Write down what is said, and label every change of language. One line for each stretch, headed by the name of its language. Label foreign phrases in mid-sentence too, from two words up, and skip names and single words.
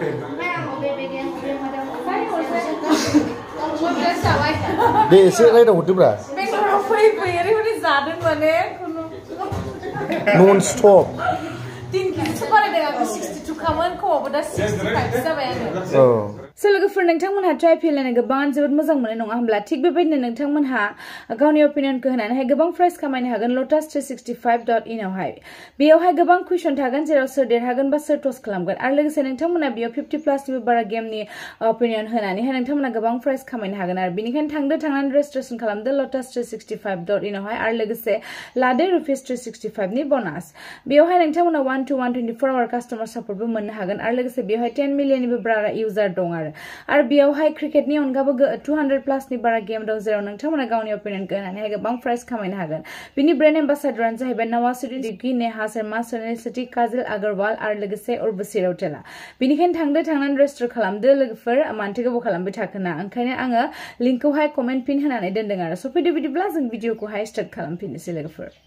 Bodo: दे एसे रायदाव हरदोब्रा बेंगलराव फै ओरैबायदि जादों माने
English: non stop
Bodo: 3 केजिसो बारायदों आं 62 खामोन खमावबो दा 65 जाबाय आङो लोगोफोर नोंथांमोनहाथ' आइपिएल नायनो गोबां जोबोद मोजां मोनो नङा होमब्ला थिग बेबायदिनो नोंथांमोनहा गावनि अपिनियनखौ होनानैहाय गोबां प्राइज खामायनो हागोन lotus365.in आवहाय बेयावहाय गोबां कुइसन थागोन जेराव सोर देरहागोन बा सोर टस खालामगोन आरो लोगोसे नोंथांमोना बेयाव 50+ बारा गेमनि अपिनियन होनानैहाय नोंथांमोना गोबां प्राइज खामायनो हागोन आरो बेनिखायनो थांनानै रेजिस्ट्रेसन खालामदो lotus365.in आवहाय आरो लोगोसे लादो ₹365 नि बोनास बेयावहाय नोंथांमोना 1 to 124 आवर
English: customer support
Bodo: मोननो हागोन आरो लोगोसे बेयावहाय 10 मिलियननिबो बारा इउजार दं आरो बेयावहाय क्रिकेटनि अनगाबो 200+ नि बारा गेम दं जेराव नोंथांमोना गावनि अपिनियनखौ होनानैहाय गोबां प्राइज खामायनो हागोन बिनि
English: brand ambassador
Bodo: जाहैबाय नवाजुद्दीन सिद्दीकी नेहा शर्मा सुनील शेट्टी काजल अग्रवाल आरो लोगोसे उर्वशी रौतेला बेनिखायनो थांनानै रेजिस्टार खालामदो लोगोफोर मानोथो गोबाव खालामबाय थाखोना ओंखायनो आङो लिंकखौहाय
English: comment pin
Bodo: होनानै दोनदों आरो सफैदो बिदिब्ला जों भिडिअखौहाय स्टार्ट खालामफिननोसै लोगोफोर